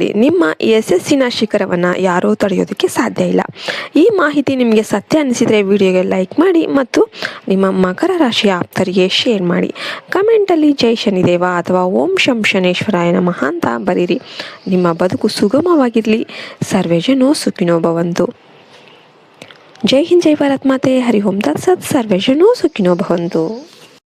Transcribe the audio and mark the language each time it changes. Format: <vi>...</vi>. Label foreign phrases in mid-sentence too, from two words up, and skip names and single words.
<kn>ನಿಮ್ಮ ಯಶಸ್ಸಿನ ಶಿಖರವನ್ನು ಯಾರೂ ತಡೆಯೋದಕ್ಕೆ ಸಾಧ್ಯ ಇಲ್ಲ. ಈ ಮಾಹಿತಿ ನಿಮಗೆ ಸತ್ಯ ಅನಿಸಿದರೆ ವಿಡಿಯೋಗೆ ಲೈಕ್ ಮಾಡಿ ಮತ್ತು ನಿಮ್ಮ ಮಕರ ರಾಶಿಯ ಆಪ್ತರಿಗೆ ಶೇರ್ ಮಾಡಿ. ಕಮೆಂಟಲ್ಲಿ ಜೈ ಶನಿದೇವ ಅಥವಾ</kn> <sa>ಓಂ ಶಂ ಶನೇಶ್ವರಾಯ ನಮಃ</sa> <kn>ಅಂತ ಬರೀರಿ. ನಿಮ್ಮ ಬದುಕು ಸುಗಮವಾಗಿರಲಿ.</kn> <sa>ಸರ್ವೇ ಜನೋ ಸುಖಿನೋ ಭವಂತು.</sa> <hi>जय हिंद,</hi> <kn>ಜೈ ಭಾರತ್ ಮಾತೆ.</kn> <sa>ಹರಿ ಓಂ ತತ್ಸತ್. ಸರ್ವೇ ಜನೋ ಸುಖಿನೋ ಭವಂತು.</sa>